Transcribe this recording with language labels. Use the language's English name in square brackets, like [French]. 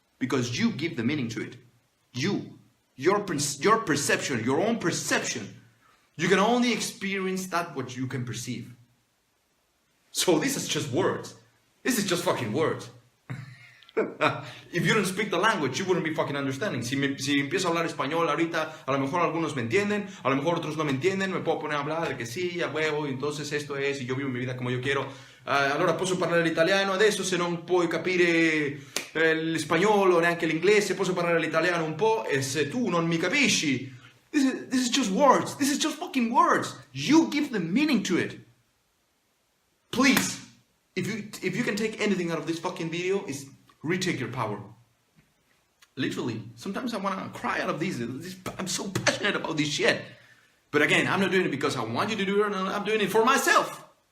[English] Because you give the meaning to it. Your perception, your own perception. You can only experience that what you can perceive. So this is just words. This is just fucking words. If you don't speak the language, you wouldn't be fucking understanding. [Spanish] Si empiezo a hablar español ahorita, a lo mejor algunos me entienden, a lo mejor otros no me entienden, me puedo poner a hablar de que sí, a huevo, entonces esto es, y yo vivo mi vida [Italian] come io quiero. Allora posso parlare l'italiano adesso, se non puoi capire il spagnolo, neanche l'inglese, posso parlare l'italiano un po', e se tu non mi capisci, [English] this is just words. This is just fucking words. You give the meaning to it. Please, if you can take anything out of this fucking video, is retake your power. Literally, sometimes I want to cry out of these. I'm so passionate about this shit. But again, I'm not doing it because I want you to do it. I'm doing it for myself.